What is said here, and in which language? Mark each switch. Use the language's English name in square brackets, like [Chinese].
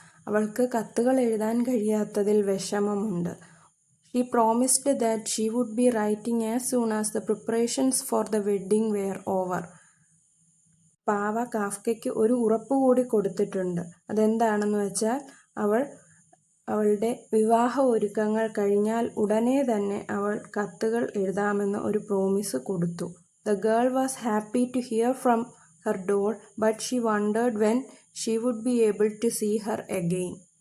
[Malayalam] അവൾക്ക് കത്തുകൾ എഴുതാൻ കഴിയാത്തതിൽ വിഷമമുണ്ട്. [English] She promised that she would be writing as soon as the preparations for the wedding were over. [Malayalam] പാവ കാഫ്കയ്ക്ക് ഒരു ഉറപ്പ് കൂടി കൊടുത്തിട്ടുണ്ട്. അതെന്താണെന്ന് വെച്ചാൽ അവളുടെ വിവാഹ ഒരുക്കങ്ങൾ കഴിഞ്ഞാൽ ഉടനെ തന്നെ അവൾ കത്തുകൾ എഴുതാമെന്ന് ഒരു പ്രോമിസ് കൊടുത്തു. [English] The girl was happy to hear from her doll, but she wondered when she would be able to see her again.